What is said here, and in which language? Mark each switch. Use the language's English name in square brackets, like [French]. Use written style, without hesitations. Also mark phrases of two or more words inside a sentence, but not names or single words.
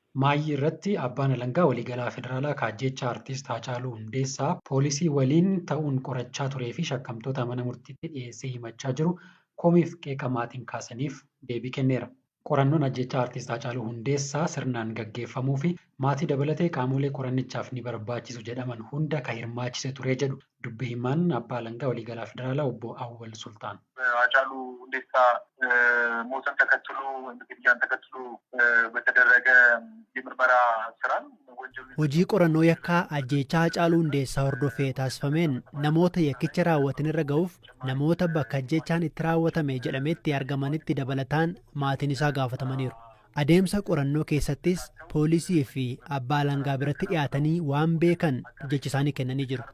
[Oromo] Maayii irratti abbaan alangaa waliigalaa federaalaa kaajjecha artiist Haccaaluu Hundeessaa poolisii waliin ta'uun qorachaa turee fi shakkamtoota mana murtiitti dhiyeessee himachaa jiru komiif qeeqa maatiin kaasaniif deebii kenneera. Qorannoon ajjechaa artiist Haccaaluu Hundeessaa sirnaan gaggeeffamuu fi maatii dabalatee qaamolee qorannichaaf ni barbaachisu jedhaman hunda kan hirmaachise ture jedhu dubbii himaan abbaa alangaa waliigalaa federaalaa obbo Awwal Sultaan. [Amharic] Haccaaluu Hundeessaa ሞትን ተከትሎ ግድያን ተከትሎ በተደረገ የምርመራ ስራ [Oromo] hojii qorannoo yakkaa ajjechaa Haccaaluu Hundeessaa hordofee taasifameen namoota yakkicha raawwatan irra ga'uuf namoota bakka ajjechaan itti raawwatame jedhametti argamanitti dabalataan maatiin isaa gaafatamaniiru. Adeemsa qorannoo keessattis poolisii fi abbaa alangaa biratti dhiyaatanii waan beekan jecha isaanii kennanii jiru.